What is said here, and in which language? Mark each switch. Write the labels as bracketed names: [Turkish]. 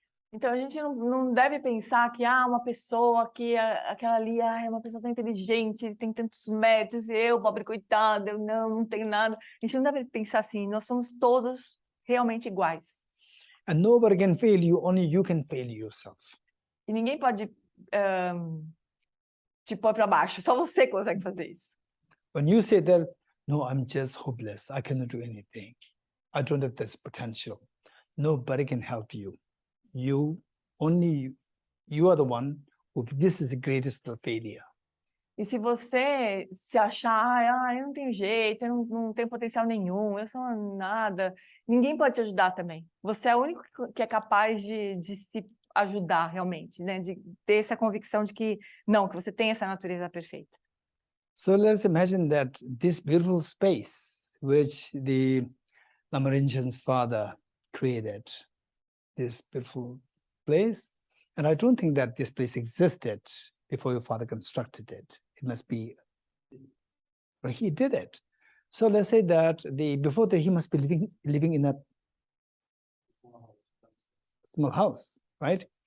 [Portuguese] Então, a gente não deve pensar que uma pessoa que aquela ali é uma pessoa tão inteligente, ele tem tantos méritos, eu, pobre coitada, eu não tenho nada. A gente não deve pensar assim, nós somos todos realmente iguais. [English] And nobody can fail you, only you can fail yourself. [Portuguese] E ninguém pode te pôr para baixo, só você consegue fazer isso. [English] When you say that, no, I'm just hopeless, I cannot do anything, I don't have this potential, nobody can help you. You are the one who, this is the greatest failure. [Portuguese] E se você se achar, eu não tenho jeito, eu não tenho potencial nenhum, eu sou nada, ninguém pode te ajudar também. Você é o único que é capaz de se ajudar realmente, né? De ter essa convicção de que você tem essa natureza perfeita. [English] So let's imagine that this beautiful space which the Lama Rinchen's father created, this beautiful place, and I don't think that this place existed before your father constructed it. It must be, he did it. So let's say that before that he must be living in a small house, right?